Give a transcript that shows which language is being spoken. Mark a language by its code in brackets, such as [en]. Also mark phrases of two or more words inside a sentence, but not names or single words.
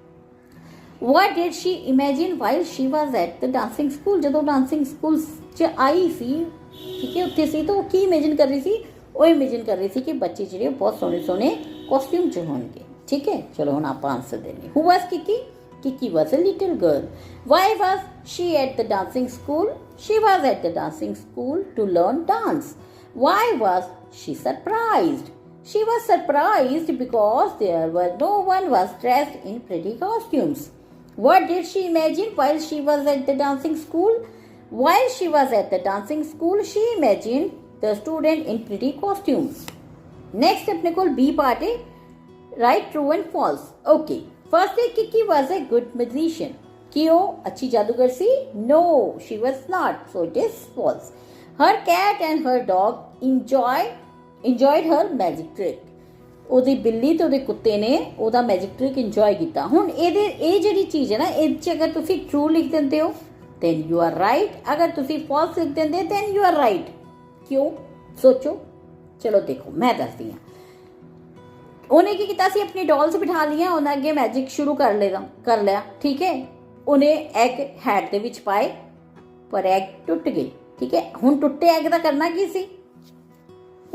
[en] What did she imagine while she was at the dancing school? [pa] ਜਦੋਂ [en] dancing school [pa] 'ਚ ਆਈ ਸੀ, ਠੀਕ ਹੈ, ਉੱਥੇ ਸੀ, ਤਾਂ ਉਹ ਕੀ ਇਮੇਜਿਨ ਕਰ ਰਹੀ ਸੀ? ਉਹ ਇਮੇਜਿਨ ਕਰ ਰਹੀ ਸੀ ਕਿ ਬੱਚੇ ਜਿਹੜੇ ਬਹੁਤ ਸੋਹਣੇ ਸੋਹਣੇ ਕਾਸਟਿਊਮ 'ਚ ਹੋਣਗੇ. ਠੀਕ ਹੈ. ਚਲੋ ਹੁਣ ਆਪਾਂ ਆਨਸਰ ਦੇਣੇ. [en] who was Kiki? Kiki was a little girl. Why was she at the dancing school? She was at the dancing school to learn dance. Why was she surprised? She was surprised because no one was dressed in pretty costumes. What did she imagine while she was at the dancing school? While she was at the dancing school, she imagined the student in pretty costumes. [hi] Next अपने को [en] B part [hi] है. [en] Right, true and false. Okay. First day, Kiki was a good magician. [hi] कि वो अच्छी जादूगर सी? [en] No, she was not. So it is false. Her cat and her dog enjoyed her magic trick. [pa] ਉਹਦੀ ਬਿੱਲੀ ਤੇ ਉਹਦੇ ਕੁੱਤੇ ਨੇ ਉਹਦਾ [en] magic trick [pa] ਇੰਜੋਏ ਕੀਤਾ. ਹੁਣ ਇਹ ਜਿਹੜੀ ਚੀਜ਼ ਹੈ ਨਾ, ਇਹ 'ਚ ਅਗਰ ਤੁਸੀਂ ਟਰੂ ਲਿਖ ਦਿੰਦੇ ਹੋ [en] then you are right. [pa] ਅਗਰ ਤੁਸੀਂ false ਲਿਖ ਦਿੰਦੇ [en] then you are right. [pa] ਕਿਉਂ? ਸੋਚੋ. ਚਲੋ ਦੇਖੋ ਮੈਂ ਦੱਸਦੀ ਹਾਂ. ਉਹਨੇ ਕੀ ਕੀਤਾ ਸੀ? ਆਪਣੀ ਡੋਲਸ ਬਿਠਾ ਲਈਆਂ, ਉਹਨਾਂ ਅੱਗੇ ਮੈਜਿਕ ਸ਼ੁਰੂ ਕਰ ਲਿਆ. ਠੀਕ ਹੈ. ਉਹਨੇ ਐਗ ਹੈਡ ਦੇ ਵਿੱਚ ਪਾਏ ਪਰ ਐਗ ਟੁੱਟ ਗਏ. ਠੀਕ ਹੈ. ਹੁਣ ਟੁੱਟੇ ਐਗ ਦਾ ਕਰਨਾ ਕੀ ਸੀ?